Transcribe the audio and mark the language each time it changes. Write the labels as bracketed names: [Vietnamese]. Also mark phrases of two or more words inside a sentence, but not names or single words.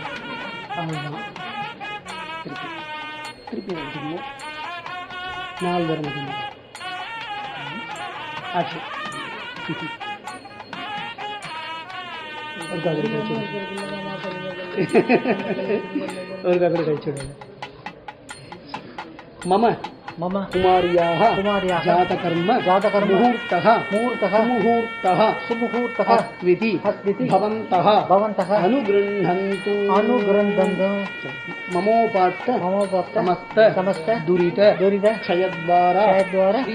[Tamil] அவ்வளோதான். திருப்பி வச்சுக்கணும். 4 தரம் வச்சுக்கணும். ஆச்சு. ஒரு காக்கடி கழிச்சு விடுங்க. [Sanskrit] மம मम कुमार्याः जातकर्म मुहूर्तः सुमुहूर्तः अस्विति भवन्तः अनुगृह्णन्तु ममोपात्त समस्त दुरित क्षयद्वारा श्री